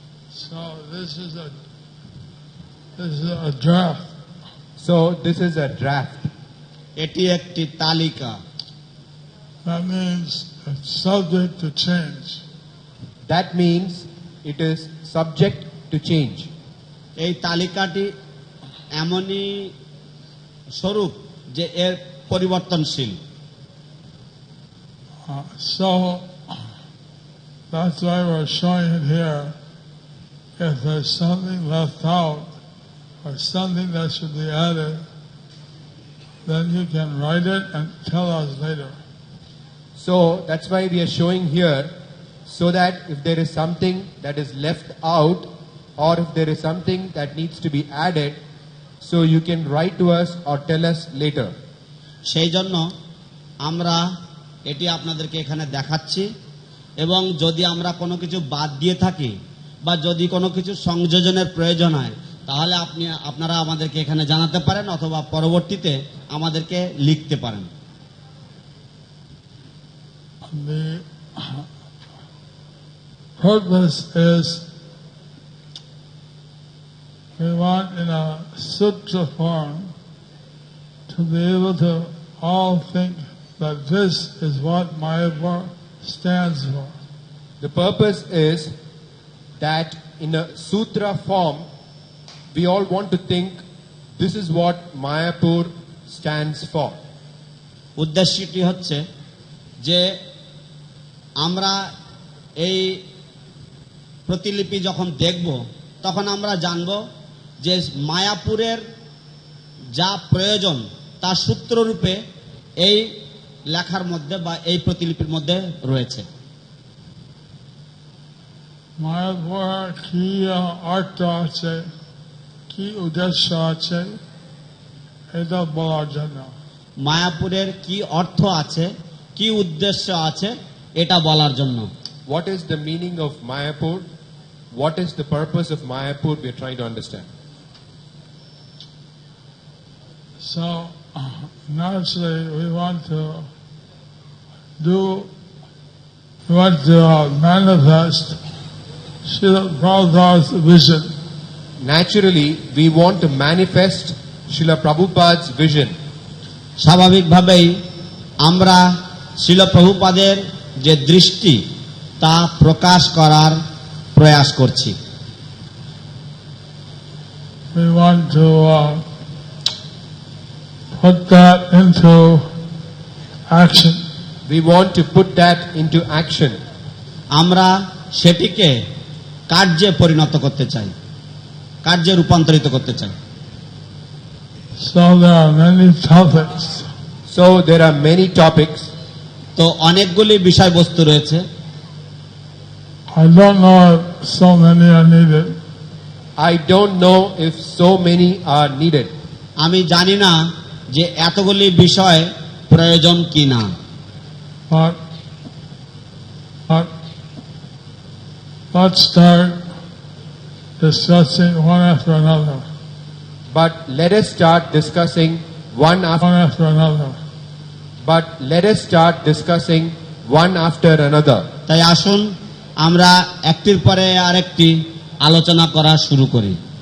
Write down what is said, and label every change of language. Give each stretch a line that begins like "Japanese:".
English: So this is a draft. So this is a draft.
Bangla: এটি একটি তালিকা।
English: That means it's subject to change. That means it is subject to change.
Bangla: এই তালিকাটি এমনই স্বরূপ যে এর পরিবর্তনশীল।
English: So that's why we're showing it here. If there's something left out or something that should be added, then you can write it and tell us later. So that's why we are showing here, so that if there is something that is left out or if there is something that needs to be added, so you can write to us or tell us later.
Bangla: সেই জন্য আমরা এটি আপনাদেরকে এখানে দেখাচ্ছি, এবং যদি আমরা কোনো কিছু বাদ দিয়ে থাকি বা যদি কোনো কিছু সংযোজনের প্রয়োজন হয়, তাহলে আপনারা আমাদেরকে এখানে জানাতে পারেন অথবা পরবর্তীতে আমাদেরকে লিখতে পারেন।
English: The purpose is we want in a sutra form to be able to all think that this is what Mayapur stands for. The purpose is that in a sutra form, we all want to think this is what Mayapur stands for.
Bangla: উদ্দেশ্যটি হচ্ছে যে আমরা এই প্রতিলিপি যখন দেখব তখন আমরা জানব যে মায়াপুরের যা প্রয়োজন তা সূত্ররূপে এই লেখার মধ্যে বা এই প্রতিলিপির মধ্যে রয়েছে। মায়াপুর কি অর্থ আছে, কি উদ্দেশ্য আছে, এটা বলার জন্য। মায়াপুরের কি অর্থ আছে, কি উদ্দেশ্য আছে, এটা বলার জন্য।
English: What is the meaning of Mayapur? What is the purpose of Mayapur? We are trying to understand. So, naturally, we want to do want to manifest Srila Prabhupada's vision. Naturally, we want to manifest Srila Prabhupada's vision.
Bangla: স্বাভাবিকভাবেই আমরা শ্রীল প্রভুপাদের যে দৃষ্টি তা প্রকাশ করার প্রয়াস করছি।
English: We want to put that into action. We want to put that into action.
Bangla: আমরা সেটিকে কার্যে পরিণত করতে চাই, কার্যে রূপান্তরিত করতে চাই।
English: So there are many topics. So there are many topics.
Bangla: তো অনেকগুলি বিষয়বস্তু রয়েছে।
English: I don't know if so many are needed. I don't know if so many are needed.
Bangla: আমি জানি না যে এতগুলি বিষয় প্রয়োজন কিনা।
English: But let's start discussing one after another. But let us start discussing one after another. But let us start discussing one after another.
Bangla: তাই আসুন আমরা একটির পরে আরেকটি আলোচনা করা শুরু করি।